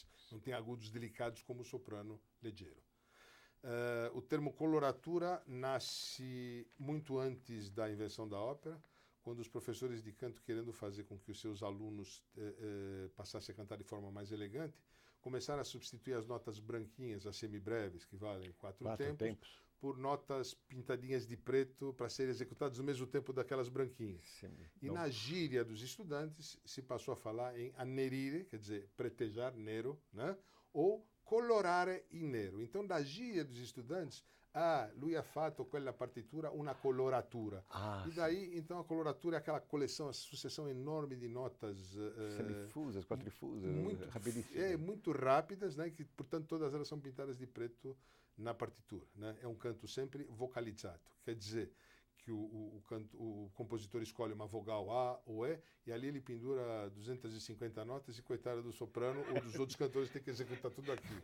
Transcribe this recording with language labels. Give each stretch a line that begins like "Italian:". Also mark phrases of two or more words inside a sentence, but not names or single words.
Portuguese: Não tem agudos delicados como o soprano leggero. O termo coloratura nasce muito antes da invenção da ópera, quando os professores de canto, querendo fazer com que os seus alunos passassem a cantar de forma mais elegante, começaram a substituir as notas branquinhas, as semibreves, que valem quatro tempos, por notas pintadinhas de preto para serem executadas no mesmo tempo daquelas branquinhas. E na gíria dos estudantes se passou a falar em annerire, quer dizer, pretejar, nero, né?
Italian: Ou colorare in nero.
Portuguese: Então, da gíria dos estudantes,
Italian: lui ha fatto quella partitura una coloratura.
Portuguese: E daí, então, a coloratura é aquela coleção, a sucessão enorme de notas semifusas, quadrifusas, rapidíssimas. Muito rápidas, né? Que, portanto, todas elas são pintadas de preto na partitura. Né? É um canto sempre vocalizado. Quer dizer que o compositor escolhe uma vogal A ou E, e ali ele pendura 250 notas, e coitado do soprano ou dos outros cantores tem que executar tudo aquilo.